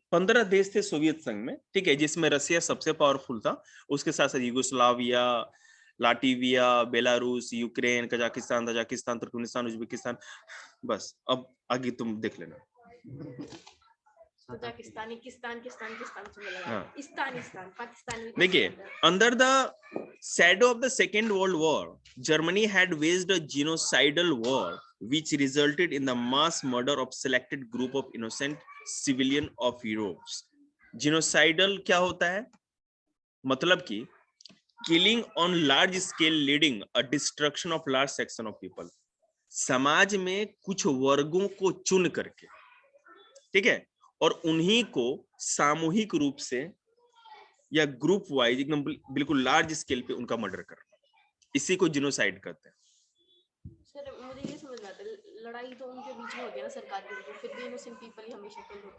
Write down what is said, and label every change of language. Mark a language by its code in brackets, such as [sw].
[hi] 15 देश थे सोवियत संघ में, ठीक है, जिसमें रसिया सबसे पावरफुल था, उसके साथ साथ Yugoslavia, Latvia, Belarus, Ukraine, Kazakhstan, Tajikistan, Turkmenistan, Uzbekistan. बस अब आगे तुम देख लेना। कजाकिस्तानी, किस्तान से मिला, हाँ। इस्तानिस्तान, पाकिस्तान। देखिए, [en] Under the shadow of the Second World War, Germany had waged a genocidal war which resulted in the mass murder of selected group of innocent civilian of Europe। [hi] Genocidal क्या होता है, मतलब कि [en] killing on large scale leading a destruction of large section of people। [hi] समाज में कुछ वर्गों को चुन करके ठीक है, और उन्हीं को सामूहिक रूप से या ग्रुप वाइज एकदम बिल्कुल लार्ज स्केल पे उनका मर्डर करना, इसी को जिनोसाइड कहते हैं। सर मुझे ये समझ में आता है, लड़ाई तो उनके बीच में होती है ना सरकार के बीच में, फिर भी इनोसेंट पीपल ही हमेशा किल होते हैं।